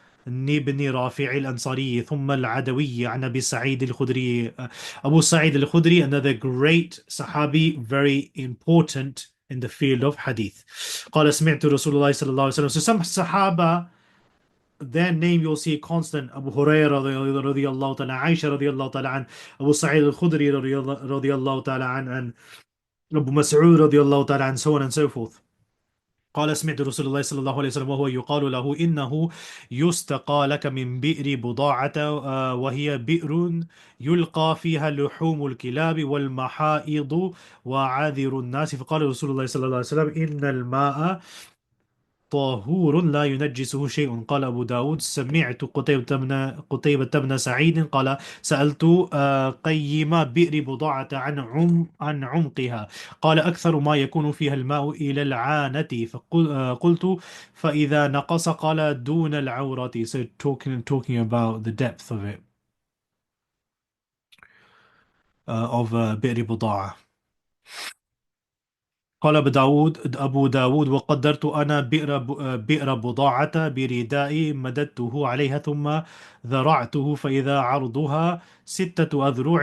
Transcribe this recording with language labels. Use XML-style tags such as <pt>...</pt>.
<ar>بن رافع الأنصاري ثم العدوي عن أبي سعيد الخدري.</ar> <en>Abu Sa'id al-Khudri, another great Sahabi, very important in the field of hadith.</en> <ar>قال سمعت رسول الله صلى الله عليه وسلم.</ar> <en>So some Sahaba, their name you'll see constant.</en> <ar>Abu Hurairah رضي الله تعالى, Aisha رضي الله تعالى عن, Abu Sa'id al-Khudri رضي الله تعالى عن, and Abu Mas'ud رضي الله تعالى عن,</ar> <en>so on and so forth.</en> <ar>قال سمعت رسول الله صلى الله عليه وسلم وهو يقال له إنه يستقى لك من بئر بضاعة، وهي بئر يلقى فيها لحوم الكلاب والمحائض وعاذر الناس. فقال رسول الله صلى الله عليه وسلم إن الماء طهور لا ينجسه شيء. قال أبو داود سمعت قتيبة بن سعيد قال سألت قيم بئر بضاعة عن عمقها. قال أكثر ما يكون فيها الماء إلى العانة. فقلت فإذا نقص قال دون العورة.</ar> <en>So talking about the depth of it, of بئر بضاعة.</en> <ar>قال أبو داود وقدرت أنا بئر بضاعة بردائي مددته عليها ثم ذرعته فإذا عرضها 6 أذرع.</ar>